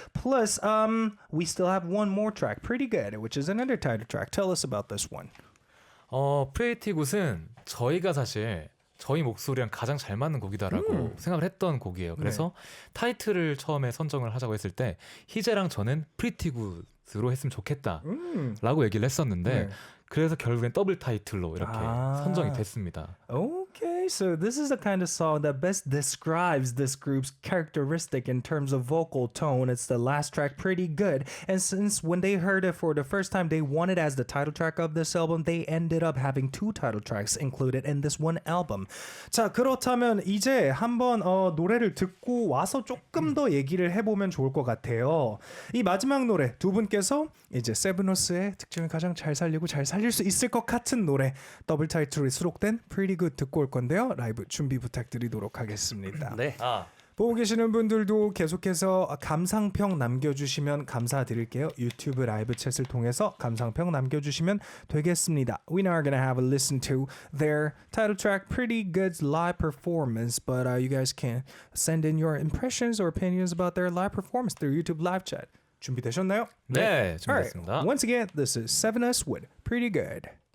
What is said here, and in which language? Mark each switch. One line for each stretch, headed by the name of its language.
English: Plus, we still have one more track, Pretty Good, which is another title track. Tell us about this one.
Korean: 프레이티 굿은 저희가 사실 저희 목소리랑 가장 잘 맞는 곡이다라고 생각을 했던 곡이에요. 그래서 타이틀을 처음에 선정을 하자고 했을 때 희재랑 저는 프리티 굿으로 했으면 좋겠다라고 얘기를 했었는데 그래서 결국엔 더블 타이틀로 이렇게 선정이 됐습니다.
English: Okay, so this is the kind of song that best describes this group's characteristic in terms of vocal tone. It's the last track, Pretty Good. And since when they heard it for the first time, they wanted as the title track of this album, they ended up having 2 title tracks included in this one album.
Korean: 자, 그렇다면 이제 한번 노래를 듣고 와서 조금 더 얘기를 해보면 좋을 것 같아요. 이 마지막 노래 두 분께서 이제 세븐어스의 특징을 가장 잘 살리고 잘 살릴 수 있을 것 같은 노래 더블 타이틀이 수록된 Pretty Good 듣고 올 건데요. 라이브 준비 부탁드리도록 하겠습니다. 네. 보고 계시는 분들도 계속해서 감상평 남겨주시면 감사드릴게요. 유튜브 라이브 챗을 통해서 감상평 남겨주시면 되겠습니다.
English: We now are gonna have a listen to their title track, Pretty Good's live performance, but you guys can send in your impressions or opinions about their live performance through YouTube live chat.
Korean: 준비되셨나요? 네,
English: Alright,
Korean: 준비됐습니다.
English: once again, this is Sevenus with Pretty Good.